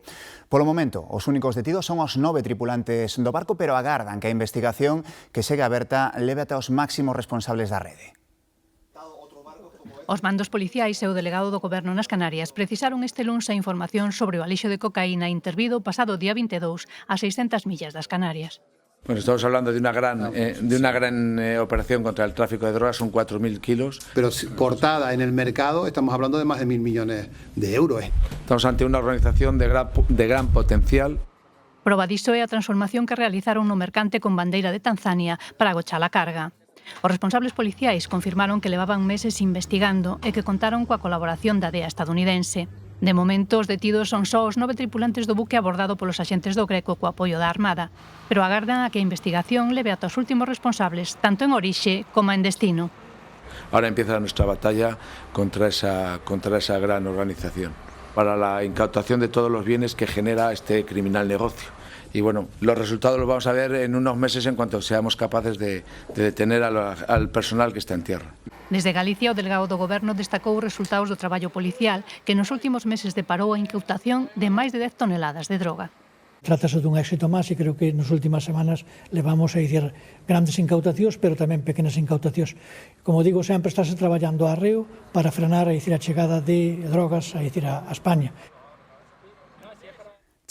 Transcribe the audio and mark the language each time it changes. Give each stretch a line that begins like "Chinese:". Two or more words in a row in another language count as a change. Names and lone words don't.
Galician: Polo momento, os únicos detidos son os 9 tripulantes do barco, pero agardan que a investigación que segue aberta leve ata os máximos responsables da rede. Os mandos policiais e o delegado do Goberno nas Canarias precisaron este luns a información sobre o alixo de cocaína intervido pasado día 22 a 600 millas das Canarias.
Spanish: Bueno, estamos hablando de una gran operación contra el tráfico de drogas, son 4.000 kilos. Pero cortada en el mercado, estamos hablando de más de 1.000 millones de euros. Estamos ante una organización de gran potencial.
Galician: Proba diso é a transformación que realizaron no mercante con bandeira de Tanzania para agochar a carga. Os responsables policiais confirmaron que levaban meses investigando e que contaron coa colaboración da DEA estadounidense. De momento, os detidos son só os 9 tripulantes do buque abordado polos axentes do Greco co apoio da Armada, pero agardan a que a investigación leve ata os últimos responsables, tanto en orixe como en destino.
Spanish: Ahora empieza nuestra batalla contra esa gran organización, para la incautación de todos los bienes que genera este criminal negocio. Y bueno, los resultados los vamos a ver en unos meses en cuanto seamos capaces de detener al personal que está en tierra.
Galician: Desde Galicia, o delegado do Goberno destacou os resultados do traballo policial que nos últimos meses deparou a incautación de máis de 10 toneladas de droga. Trátase dun éxito máis e creo que nas últimas semanas levamos a dicir grandes incautacións, pero tamén pequenas incautacións. Como digo, sempre estáse traballando a arreo para frenar a chegada de drogas a España.